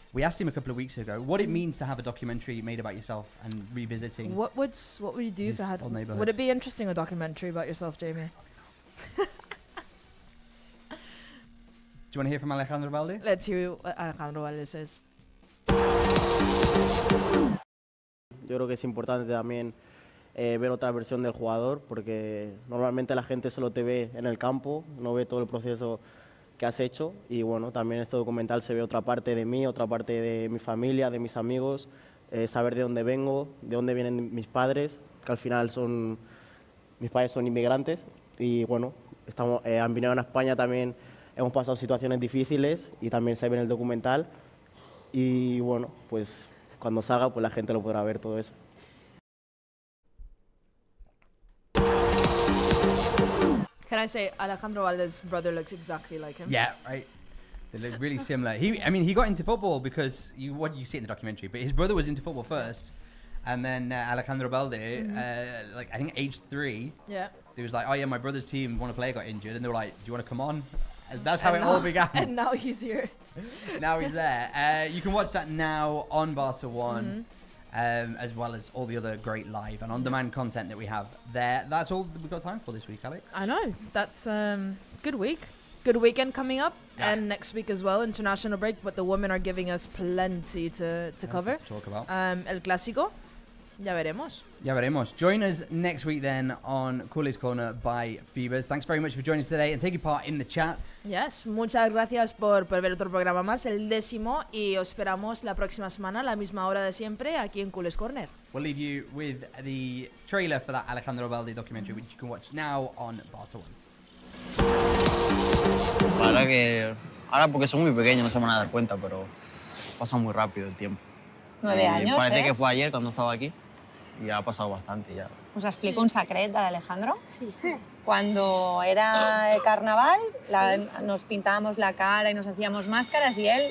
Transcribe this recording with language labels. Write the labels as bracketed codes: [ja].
[en] We asked him a couple of weeks ago what it means to have a documentary made about yourself and revisiting. What would you do if had? Would it be interesting, a documentary about yourself, Jamie? Do you want to hear from Alejandro Balde? Let's hear what Alejandro Balde says. [es] Yo creo que es importante también ver otra versión del jugador, porque normalmente la gente solo te ve en el campo, no ve todo el proceso que has hecho, y bueno, también en este documental se ve otra parte de mí, otra parte de mi familia, de mis amigos, saber de dónde vengo, de dónde vienen mis padres, que al final mis padres son inmigrantes, y bueno, han venido a España también, hemos pasado situaciones difíciles y también se ve en el documental, y bueno, pues cuando salga pues la gente lo podrá ver todo eso. [en] Can I say Alejandro Balde's brother looks exactly like him? Yeah, right. They look really similar. He got into football because what you see in the documentary, but his brother was into football first, and then Alejandro Balde, I think age 3, he was like, oh yeah, my brother's team, one player got injured, and they were like, do you want to come on? And that's how it all began. And now he's here. Now he's there. You can watch that now on Barca 1. As well as all the other great live and on-demand content that we have there. That's all we've got time for this week, Alex. I know. That's good week. Good weekend coming up. And next week as well, international break. But the women are giving us plenty to cover. To talk about. [es] El Clásico. Ya veremos. Ya veremos. [en] Join us next week then on Culers Corner by Feebers. Thanks very much for joining us today and taking part in the chat. [es] Yes, muchas gracias por ver otro programa más, el 10º, y os esperamos la próxima semana a la misma hora de siempre aquí en Culers Corner. [en] We'll leave you with the trailer for that Alejandro Balde documentary, which you can watch now on Barca 1. [es] La verdad que ahora porque son muy pequeños no se van a dar cuenta, pero pasa muy rápido el tiempo. 9 años, Parece que fue ayer cuando estaba aquí. Y ha pasado bastante ya. [ca] ¿Us explico un secret de l'Alejandro? [es] Sí. Cuando era el carnaval, nos pintábamos la cara y nos hacíamos máscaras y él...